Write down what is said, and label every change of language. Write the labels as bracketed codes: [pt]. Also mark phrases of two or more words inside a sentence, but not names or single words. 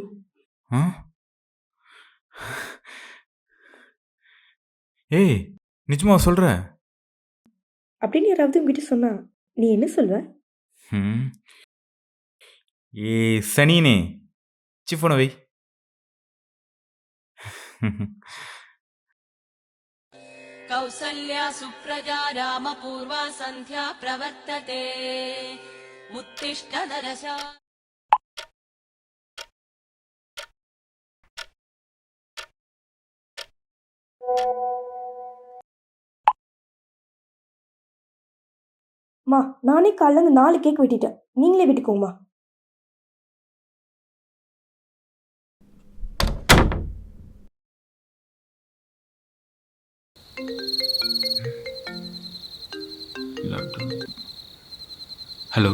[ta] ஆ ஏய், நிஜமா சொல்ற? அப்படின்னு யாராவது உங்ககிட்ட சொன்னா நீ என்ன சொல்வ? ம் ஏய் சனினே, சிஃபோனை வை. [sa] कौसल्या सुप्रजा रामपूर्वा सन्ध्या प्रवर्तते उत्तिष्ठ नरशा [ta] மா, நானே காலைல இருந்து 4 கேக் வெட்டிட்டேன். நீங்களே வெட்டிக்கோங்கம்மா. ஹலோ.